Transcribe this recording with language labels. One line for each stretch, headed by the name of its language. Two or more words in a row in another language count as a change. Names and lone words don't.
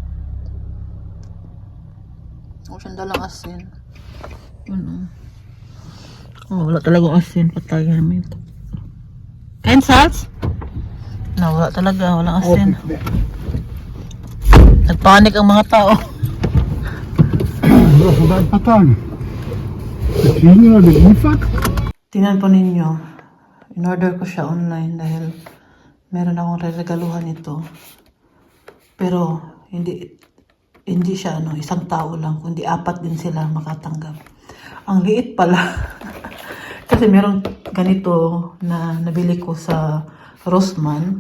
Filipino: Wala siyang dalang asin. Yun wala talagang asin. Patay namin ito. Kain salts? Wala talaga. Walang asin. Nagpanik ang mga tao.
Dutch: Voor een paar dagen. De China, de Ifak.
Filipino: Tingnan po ninyo. In-order ko siya online dahil meron akong regaluhan nito. Pero hindi siya isang tao lang, kundi 4 din sila makatanggap. Ang liit pala. Kasi meron ganito na nabili ko sa Rossmann.